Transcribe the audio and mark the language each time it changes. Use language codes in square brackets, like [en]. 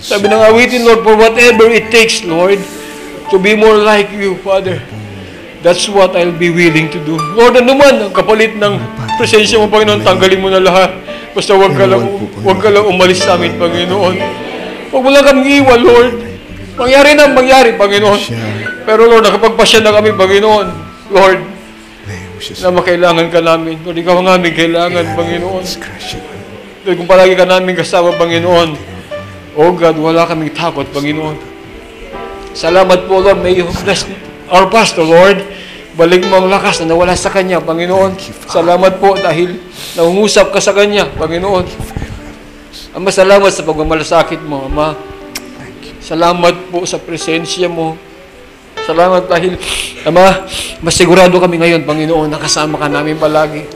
[tl] Sabi ng awitin, [en] Lord, for whatever it takes, Lord, to be more like you, Father. That's what I'll be willing to do. [tl] Lord, ano man ang kapalit ng presensya mo, Panginoon, tanggalin mo na lahat. Basta wag ka lang umalis sa amin, Panginoon. Huwag mo lang kami iwan, Lord. Mangyari na mangyari, Panginoon. Pero Lord, nakapagpasya na kami, Panginoon. Lord, na makailangan ka namin. Lord, ikaw ang aming kailangan, Panginoon. Lord, kung palagi ka namin kasama, Panginoon, oh God, wala kaming takot, Panginoon. Salamat po, Lord. [en] May you bless our pastor, Lord. [tl] Balik mo ang lakas na nawala sa kanya, Panginoon. Salamat po dahil nangungusap ka sa kanya, Panginoon. Ama, salamat sa pagmamalasakit mo, Ama. Salamat po sa presensya mo. Salamat dahil, Ama, masigurado kami ngayon, Panginoon, nakasama ka namin palagi.